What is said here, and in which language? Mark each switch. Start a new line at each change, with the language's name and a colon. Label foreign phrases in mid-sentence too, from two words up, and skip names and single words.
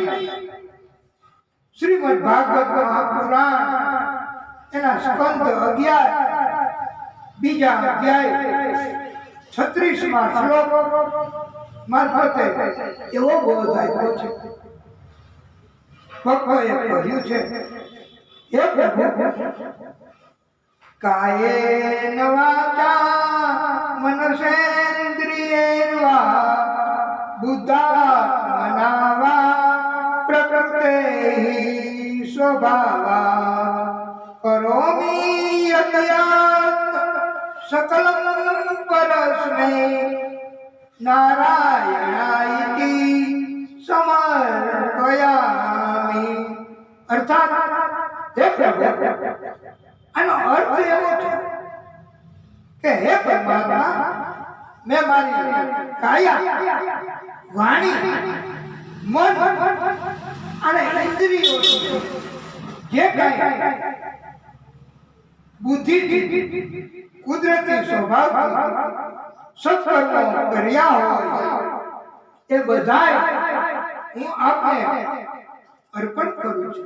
Gujarati: શ્રીમદ ભાગવત મહાપુરાણ એના સ્કંદ 11 બીજા અધ્યાય 36માં શ્લોક મારફતે એવો બોધ આપ્યો છે ભક્તોએ કહ્યું છે હે પ્રભુ
Sanskrit: कायेन वाचा मनसेन्द्रियेर्वा बुद्धात्मना वा प्रकृते स्वभावा करोमि यद्यत् सकलं परस्मै नारायणायति
Gujarati: સમર્પયામિ અર્થાત હે પ્રભુ આનો અર્થ એવો છે કે હે પરમાત્મા મેં મારી કાયા વાણી મન અને ઇન્દ્રિયો જે કાંઈ બુદ્ધિ કુદરતી સ્વભાવ સત્કર્મો કર્યા હોય એ બધાય હું આપને અર્પણ કરું છું